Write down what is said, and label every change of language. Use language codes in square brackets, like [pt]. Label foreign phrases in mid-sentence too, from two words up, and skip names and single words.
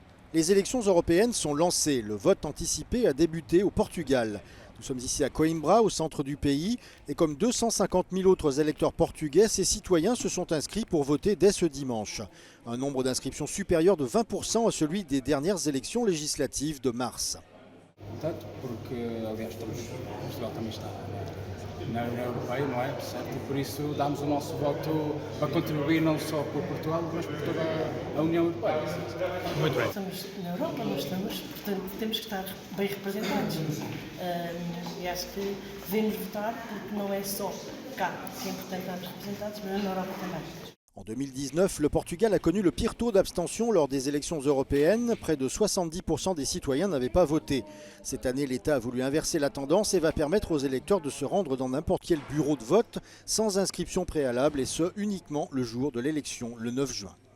[fr] Les élections européennes sont lancées. Le vote anticipé a débuté au Portugal. Nous sommes ici à Coimbra, au centre du pays, et comme 250 000 autres électeurs portugais, ces citoyens se sont inscrits pour voter dès ce dimanche. Un nombre d'inscriptions supérieur de 20% à celui des dernières élections législatives de mars. [pt] Tanto porque, aliás, Portugal também está na União Europeia, não é? Certo? E por isso damos o nosso voto para contribuir não só por Portugal, mas por toda a União Europeia. Muito bem. Estamos na Europa, não estamos, portanto temos que estar bem representados. E acho que devemos votar porque não é só cá que é importante estarmos representados, mas na Europa também. [fr] En 2019, le Portugal a connu le pire taux d'abstention lors des élections européennes. Près de 70% des citoyens n'avaient pas voté. Cette année, l'État a voulu inverser la tendance et va permettre aux électeurs de se rendre dans n'importe quel bureau de vote sans inscription préalable, et ce uniquement le jour de l'élection, le 9 juin.